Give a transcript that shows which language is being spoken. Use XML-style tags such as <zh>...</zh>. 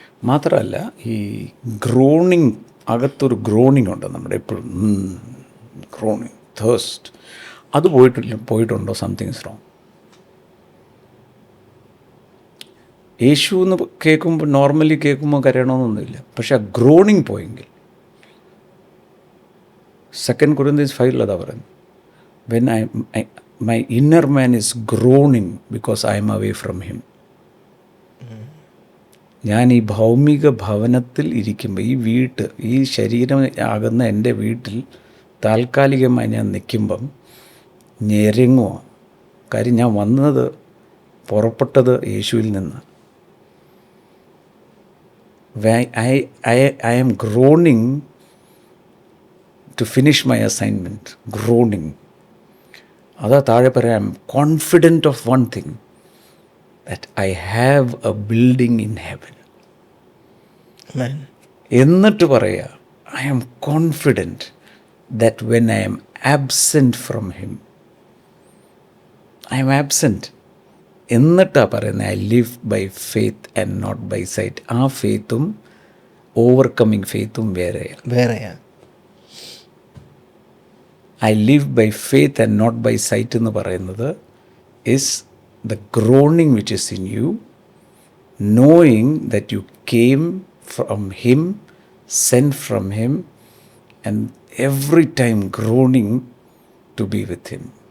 <ml>മാത്രമല്ല, ഈ ഗ്രോണിങ്, അകത്തൊരു ഗ്രോണിങ് ഉണ്ട് നമ്മുടെ എപ്പോഴും, ഗ്രോണിങ്, തേഴ്സ്റ്റ്. അത് പോയിട്ടുണ്ടോ?</ml> <en>Something is wrong.</en> <ml>യേശു എന്ന് കേൾക്കുമ്പോൾ, നോർമലി കേൾക്കുമ്പോൾ കരയണമെന്നൊന്നുമില്ല. പക്ഷെ ആ ഗ്രോണിങ് പോയെങ്കിൽ, 2 Corinthians 5 അതാ പറയുന്നത്,</ml> <en>When my inner man is groaning because I am away from him.</en> <ml>ഞാൻ ഈ ഭൗമിക ഭവനത്തിൽ ഇരിക്കുമ്പോൾ, ഈ ശരീരം ആകുന്ന എൻ്റെ വീട്ടിൽ താൽക്കാലികമായി ഞാൻ നിൽക്കുമ്പം ഞെരങ്ങുക. കാര്യം ഞാൻ പുറപ്പെട്ടത് യേശുവിൽ നിന്ന്.</ml> <en>I am groaning to finish my assignment. Groaning.</en> <ml>അതാ താഴെ പറയാം,</ml> <en>Confident of one thing, that I have a building in heaven.</en> <ml>എന്നിട്ട് പറയുക,</ml> <en>I am confident that when I am absent from him, I am absent.</en> <ml>എന്നിട്ടാ പറയുന്നത്,</ml> <en>I live by faith and not by sight.</en> <ml>ആ ഫെയ്ത്തും overcoming ഫെയ്ത്തും വേറെയാണ്.</ml> <en>I live by faith and not by sight</en> <ml>എന്ന് പറയുന്നത്</ml> <en>is the groaning which is in you, knowing that you came from him, sent from him, and every time groaning to be with him.</en>